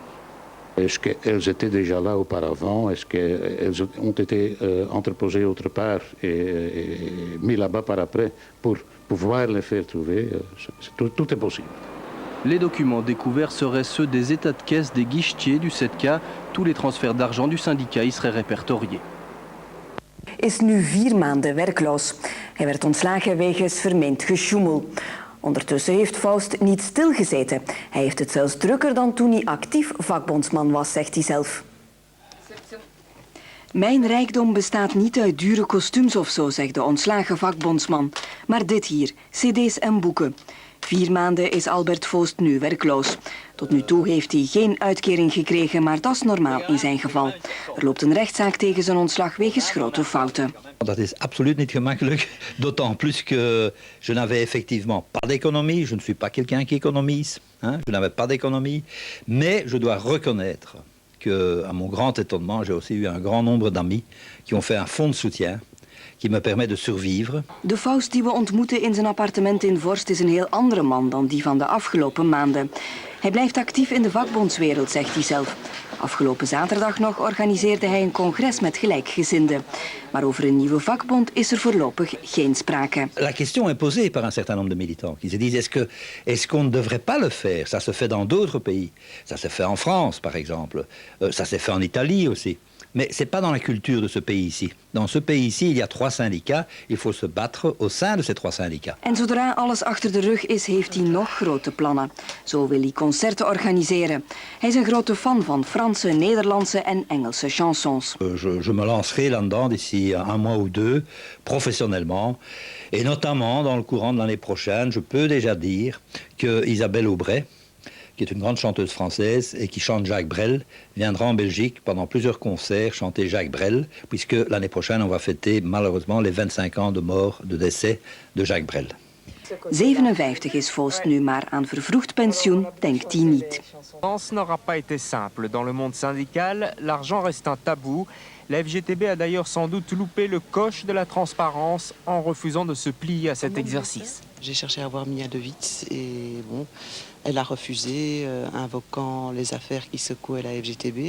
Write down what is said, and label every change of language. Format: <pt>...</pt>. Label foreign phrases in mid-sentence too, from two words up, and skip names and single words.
<fr>Est-ce qu'elles étaient déjà là auparavant? Est-ce qu'elles ont été entreposées autre part et mis là-bas par après pour pouvoir les faire trouver? Tout est possible. Les documents découverts seraient ceux des états de caisse des guichetiers du 7K. Tous les transferts d'argent du syndicat y seraient répertoriés.</fr> <nl>Is nu 4 maanden werkloos. Hij werd ontslagen wegens vermeend gesjoemel. Ondertussen heeft Faust niet stilgezeten. Hij heeft het zelfs drukker dan toen hij actief vakbondsman was, zegt hij zelf. Mijn rijkdom bestaat niet uit dure kostuums of zo, zegt de ontslagen vakbondsman. Maar dit hier, cd's en boeken. 4 maanden is Albert Faust nu werkloos. Tot nu toe heeft hij geen uitkering gekregen, maar dat is normaal in zijn geval. Er loopt een rechtszaak tegen zijn ontslag wegens grote fouten. Dat is absoluut niet gemakkelijk,</nl> <fr>d'autant plus que je n'avais effectivement pas d'économie, je ne suis pas quelqu'un qui économise, hein, je n'avais pas d'économie, mais je dois reconnaître que, à mon grand étonnement, j'ai aussi eu un grand nombre d'amis qui ont fait un fonds de soutien qui me permet de survivre.</fr> <nl>De Faust die we ontmoeten in zijn appartement in Vorst is een heel andere man dan die van de afgelopen maanden. Hij blijft actief in de vakbondswereld, zegt hij zelf. Afgelopen zaterdag nog organiseerde hij een congres met gelijkgezinden. Maar over een nieuwe vakbond is er voorlopig geen sprake.</nl> <fr>La question est posée par un certain nombre de militants qui se disent est-ce qu'on ne devrait pas le faire? Ça se fait dans d'autres pays. Ça se fait en France, par exemple. Ça s'est fait en Italie aussi. Mais ce n'est pas dans la culture de ce pays-ci. Dans ce pays-ci, il y a 3 syndicats. Il faut se battre au sein de ces 3 syndicats.</fr> <nl>En zodra alles achter de rug is, heeft hij nog grote plannen. Zo wil hij concerten organiseren. Hij is een grote fan van Franse, Nederlandse en Engelse chansons.</nl> <fr>Je me lancerai là-dedans d'ici 1 mois ou 2, professionnellement. Et notamment, dans le courant de l'année prochaine, je peux déjà dire que Isabelle Aubray, qui est une grande chanteuse française et qui chante Jacques Brel, viendra en Belgique pendant plusieurs concerts chanter Jacques Brel, puisque l'année prochaine, on va fêter malheureusement les 25 ans de mort, de décès de Jacques Brel.</fr> <nl>57 is Faust nu, maar aan vervroegd pensioen denkt hij niet.</nl> <fr>Ce n'aura pas été simple. Dans le monde syndical, l'argent reste un tabou. La FGTB a d'ailleurs sans doute loupé le coche de la transparence en refusant de se plier à cet exercice. J'ai cherché à voir Mia De Wit et bon, elle a refusé, invoquant les affaires qui secouaient la FGTB.</fr>